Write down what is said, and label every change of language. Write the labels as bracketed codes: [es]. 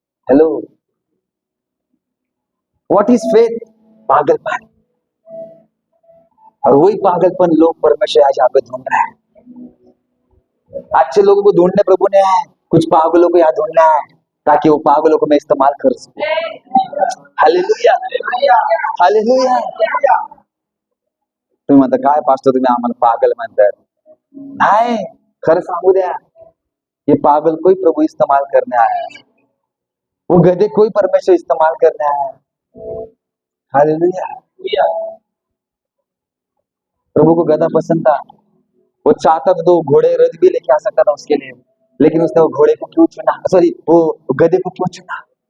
[en] Hello, what is faith? पागलपन। [hi] और वही पागलपन लोग परमेश्वर आज यहाँ पे ढूंढ रहा है। अच्छे लोगों को ढूंढने प्रभु ने है, कुछ पागलों को यहाँ ढूंढना है, ताकि वो पागलों को मैं इस्तेमाल कर सकूं। Hallelujah, hallelujah. [mr] तुम्ही म्हणता काय पास्टर तुम्ही आम्हाला पागल म्हणतात? नाही, खरं सांगू द्या, [hi] ये पागल को ही प्रभु इस्तेमाल करने आया है, वो गधे को ही परमेश्वर इस्तेमाल करने आया है। हालेलुया। प्रभु को गधा पसंद था, वो चाहता तो 2 घोड़े रथ भी लेके आ सकता था उसके लिए, लेकिन उसने वो घोड़े को क्यों चुना, सॉरी वो गधे को क्यों चुना?